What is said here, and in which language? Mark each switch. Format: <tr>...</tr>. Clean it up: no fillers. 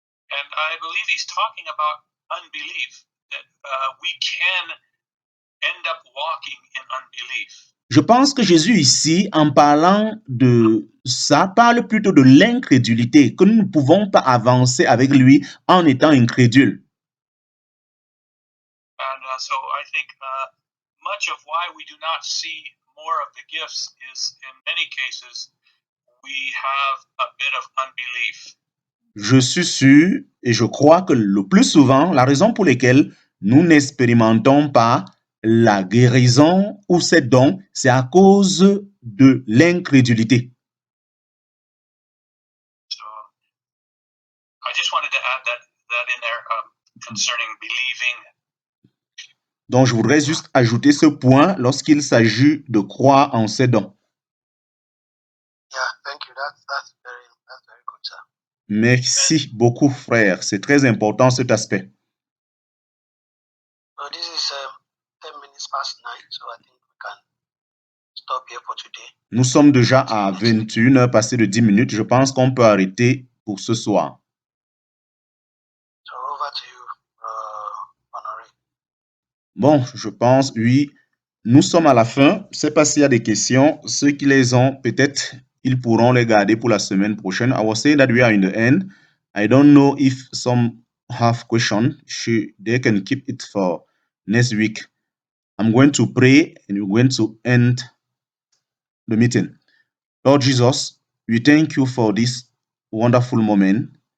<en>And I believe he's talking about unbelief, that we can end up walking in unbelief.</en> <fr>Je pense que Jésus ici, en parlant de ça, parle plutôt de l'incrédulité, que nous ne pouvons pas avancer avec lui en étant incrédules.</fr> <en>And so I think much of why we do not see more of the gifts is, in many cases, we have a bit of unbelief.</en> <fr>Je suis sûr et je crois que le plus souvent, la raison pour laquelle nous n'expérimentons pas la guérison ou ces dons, c'est à cause de l'incrédulité.</fr> <en>So I just wanted to add that in there concerning believing.</en> <fr>Donc, je voudrais juste ajouter ce point lorsqu'il s'agit de croire en ces dons.</fr> <en>Yeah, thank you. That's very good, sir.</en> <fr>Merci beaucoup, frère. C'est très important cet aspect.</fr> <en>So this is 10 minutes past 9, so I think we can stop here for today.</en> <fr>Nous sommes déjà à 21 heures passées de 10 minutes. Je pense qu'on peut arrêter pour ce soir.</fr> <en>So over to you, Honoré.</en> <fr>Bon, je pense, oui, nous sommes à la fin. Je ne sais pas s'il y a des questions. Ceux qui les ont, peut-être, ils pourront les garder pour la semaine prochaine.</fr> <en>I was saying that we are in the end. I don't know if some have questions. They can keep it for next week. I'm going to pray and we're going to end the meeting. Lord Jesus, we thank you for this wonderful moment.</en>